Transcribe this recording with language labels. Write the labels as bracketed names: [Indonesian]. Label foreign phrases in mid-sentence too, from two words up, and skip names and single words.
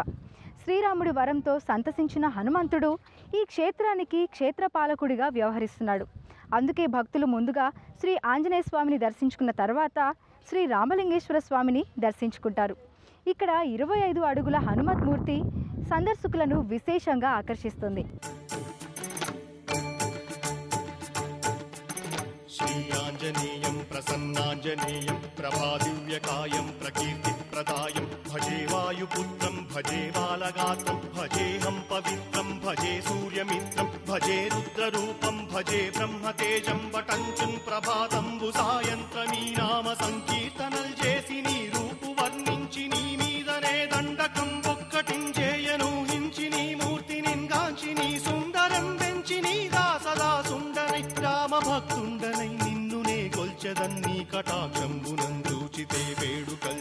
[Telugu] శ్రీరాముడి వరంతో సంతసించిన హనుమంతుడు ఈ క్షేత్రానికి క్షేత్రపాలకుడిగా వ్యవహరిస్తున్నాడు. అందుకే భక్తులు ముందుగా శ్రీ ఆంజనేయ స్వామిని దర్శించుకున్న తర్వాత శ్రీ రామలింగేశ్వర స్వామిని దర్శించుకుంటారు. ఇక్కడ 25 అడుగుల హనుమత్మూర్తి సందర్శకులను విశేషంగా ఆకర్షిస్తుంది. [Sanskrit] श्रीआञ्जनेयं प्रसन्नाञ्जनेयं प्रभादिव्यकायं प्रकीर्तिप्रदायं भजे वायुपुत्रं भजे बालगात्रं भजेऽहं पवित्रं भजे सूर्यमित्रं भजे रुद्ररूपं भजे ब्रह्मतेजं वटञ्चं [Telugu] ప్రభాతంబు సాయంత్రమీ నామ సంకీర్తనల చేసి నీ రూపు వర్ణించి నీ మీదనే దండకం ఒక్కటించేయను హించి నీ మూర్తిని గాంచి నీ సుందరం పెంచి నీ దాసదాసుండనై రామ భక్తుండనై నిన్నునే కొల్చెదన్ని కటాక్షంబునందూచితే వేడుకల్